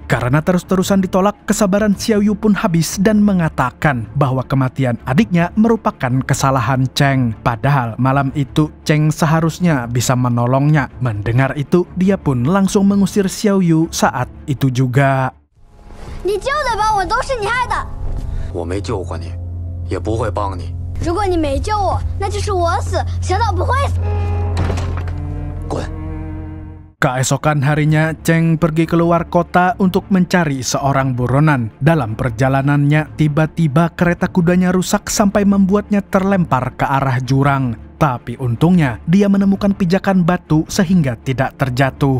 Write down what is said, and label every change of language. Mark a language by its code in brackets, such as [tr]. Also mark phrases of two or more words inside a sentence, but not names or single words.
[id] Karena terus-terusan ditolak, kesabaran Xiao Yu pun habis dan mengatakan bahwa kematian adiknya merupakan kesalahan Cheng. Padahal malam itu Cheng seharusnya bisa menolongnya. Mendengar itu, dia pun langsung mengusir Xiao Yu saat itu juga. [zh] 你救的帮我都是你害的。我没救过你，也不会帮你。如果你没救我，那就是我死，小岛不会死。滚！ [id] Keesokan harinya, Cheng pergi keluar kota untuk mencari seorang buronan. Dalam perjalanannya, tiba-tiba kereta kudanya rusak sampai membuatnya terlempar ke arah jurang. Tapi untungnya, dia menemukan pijakan batu sehingga tidak terjatuh.